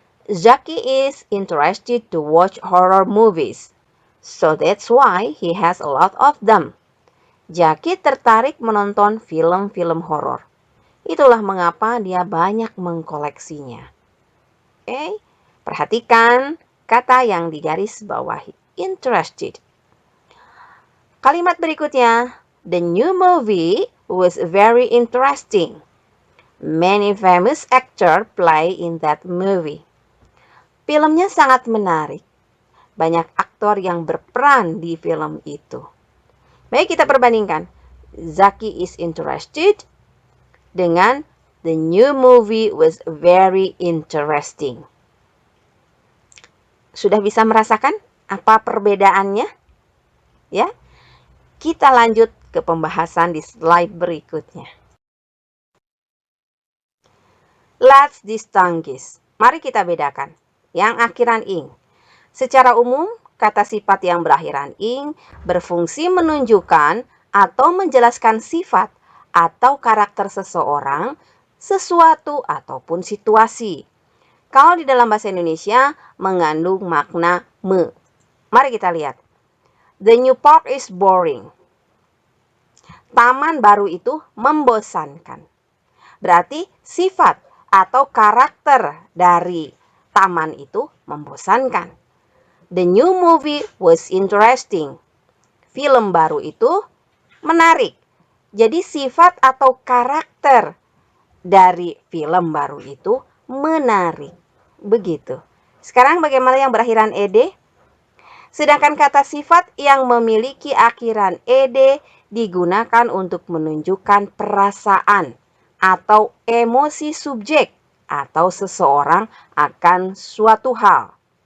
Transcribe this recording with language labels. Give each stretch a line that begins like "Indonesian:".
English: Zaki is interested to watch horror movies. So that's why he has a lot of them.
Indonesian: Zaki tertarik menonton film-film horor. Itulah mengapa dia banyak mengkoleksinya. Oke, perhatikan kata yang digaris bawahi. Interested. Kalimat berikutnya.
English: The new movie was very interesting. Many famous actors play in that movie.
Indonesian: Filmnya sangat menarik. Banyak aktor yang berperan di film itu. Baik, kita perbandingkan.
English: Zaki is interested
Indonesian: dengan
English: the new movie was very interesting.
Indonesian: Sudah bisa merasakan apa perbedaannya? Ya. Kita lanjut ke pembahasan di slide berikutnya.
English: Let's distinguish.
Indonesian: Mari kita bedakan. Yang akhiran ing. Secara umum, kata sifat yang berakhiran ing berfungsi menunjukkan atau menjelaskan sifat atau karakter seseorang, sesuatu ataupun situasi. Kalau di dalam bahasa Indonesia mengandung makna me. Mari kita lihat.
English: The new park is boring.
Indonesian: Taman baru itu membosankan. Berarti sifat atau karakter dari taman itu membosankan.
English: The new movie was interesting.
Indonesian: Film baru itu menarik. Jadi sifat atau karakter dari film baru itu menarik. Begitu. Sekarang bagaimana yang berakhiran ed? Sedangkan kata sifat yang memiliki akhiran ed digunakan untuk menunjukkan perasaan atau emosi subjek atau seseorang akan suatu hal.